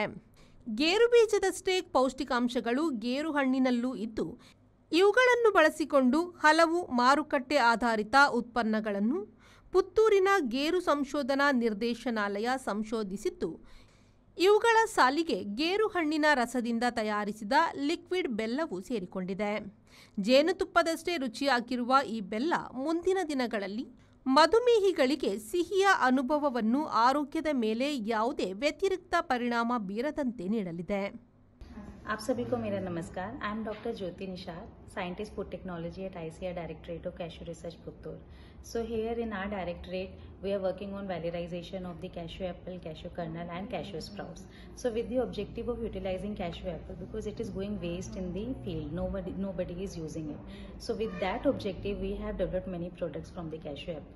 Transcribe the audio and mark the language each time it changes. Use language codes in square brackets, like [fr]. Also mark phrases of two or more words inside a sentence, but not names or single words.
[kn] ಗೇರು ಬೀಜದಷ್ಟೇ ಪೌಷ್ಟಿಕಾಂಶಗಳು ಗೇರು ಹಣ್ಣಿನಲ್ಲೂ ಇದ್ದು, ಇವುಗಳನ್ನು ಬಳಸಿಕೊಂಡು ಹಲವು ಮಾರುಕಟ್ಟೆ ಆಧಾರಿತ ಉತ್ಪನ್ನಗಳನ್ನು ಪುತ್ತೂರಿನ ಗೇರು ಸಂಶೋಧನಾ ನಿರ್ದೇಶನಾಲಯ ಸಂಶೋಧಿಸಿದ್ದು, ಇವುಗಳ ಸಾಲಿಗೆ ಗೇರು ಹಣ್ಣಿನ ರಸದಿಂದ ತಯಾರಿಸಿದ ಲಿಕ್ವಿಡ್ ಬೆಲ್ಲವು ಸೇರಿಕೊಂಡಿದೆ. ಜೇನುತುಪ್ಪದಷ್ಟೇ ರುಚಿಯಾಗಿರುವ ಈ ಬೆಲ್ಲ ಮುಂದಿನ ದಿನಗಳಲ್ಲಿ ಮಧುಮೇಹಿಗಳಿಗೆ ಸಿಹಿಯ ಅನುಭವವನ್ನು ಆರೋಗ್ಯದ ಮೇಲೆ ಯಾವುದೇ ವ್ಯತಿರಿಕ್ತ ಪರಿಣಾಮ ಬೀರದಂತೆ ನೀಡಲಿದೆ. [hi] आप सभी को मेरा नमस्कार. [en] I am Doctor ज्योति निषाद, scientist food technology at ICAR Directorate of Cashew Research, Puttur. So here in our directorate, we are working on valorization of the cashew apple, cashew kernel and cashew sprouts. So with the objective of utilizing cashew apple, because it is going waste in the field, nobody is using it. So with that objective, we have developed many products from the cashew apple.